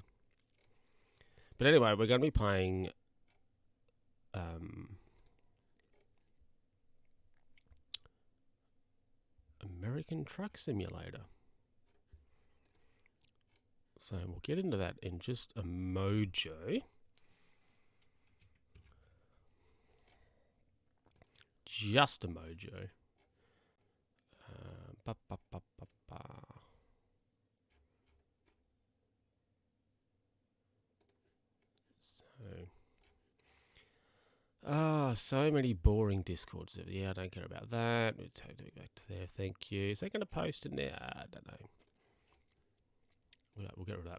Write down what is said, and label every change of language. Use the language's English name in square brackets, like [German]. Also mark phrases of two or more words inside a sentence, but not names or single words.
[English] But anyway, we're going to be playing American Truck Simulator. So we'll get into that in just a mojo. Just a mojo. Ba, ba, ba, ba, ba. So many boring Discords. Yeah, I don't care about that. Let's take it back to there. Thank you. Is that going to post in there? I don't know. We'll get rid of that.